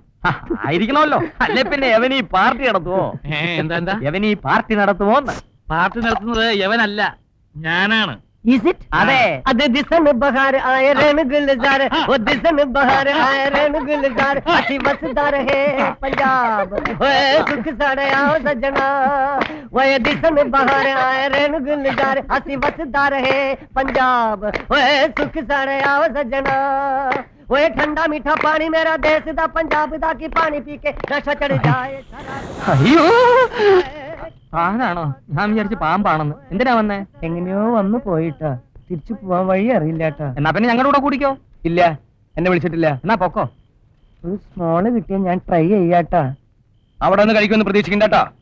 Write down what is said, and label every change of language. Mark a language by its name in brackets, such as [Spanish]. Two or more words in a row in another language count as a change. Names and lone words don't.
[Malayalam] ആയിരിക്കണമല്ലോ. അല്ലെ പിന്നെ എവനീ പാർട്ടി നടത്തുവോ? എന്താ എവനീ പാർട്ടി നടത്തുമോ? പാർട്ടി നടത്തുന്നത് യവനല്ല, ഞാനാണ്. അതെ. [Punjabi] ਅਤ ਦਿਸਣ ਬਹਾਰ ਆਯਾ ਰਣ ਗੁਲਜ਼ਾਰ, ਓ ਦਿਸਣ ਬਹਾਰ ਆਯਾ ਰਣ ਗੁਲਜ਼ਾਰ, ਅਸੀ ਵਸਦਾਰ ਹੇ ਪੰਜਾਬ, ਓਏ ਸੁੱਖ ਸਾੜਿਆ ਸੱਜਣਾ, ਓਏ ਦਿਸਣ ਬਹਾਰ ਆਏ ਰਣ ਗੁਲਜ਼ਾਰ, ਅਸੀ ਵਸਦਾਰ ਹੈ ਪੰਜਾਬ, ਓਏ ਸੁੱਖ ਸਾੜਿਆ ਸੱਜਣਾ, ਓਏ ਠੰਡਾ ਮਿੱਠਾ ਪਾਣੀ ਮੇਰਾ ਦੇਸ਼ ਦਾ ਪੰਜਾਬ ਦਾ ਕੀ ਪਾਣੀ ਪੀ ਕੇ ਨਸ਼ਾ ਚੜ੍ਹ ਜਾਏ. [Malayalam] അയ്യോ, ആണാണോ? ഞാൻ വിചാരിച്ചു പാമ്പാണെന്ന്. എന്തിനാ വന്നേ? എങ്ങനെയോ വന്നു പോയിട്ടാ, തിരിച്ചു പോവാൻ വഴി അറിയില്ലാട്ടാ. എന്നാ പിന്നെ ഞങ്ങളുടെ കൂടെ കൂടിക്കോ. ഇല്ല, എന്നെ വിളിച്ചിട്ടില്ല. എന്നാ പൊക്കോ. ഒരു സ്മോള് കിട്ടിയാ ഞാൻ ട്രൈ ചെയ്യാട്ടാ. അവിടെ നിന്ന് കഴിക്കുമെന്ന് പ്രതീക്ഷിക്കണ്ടാ.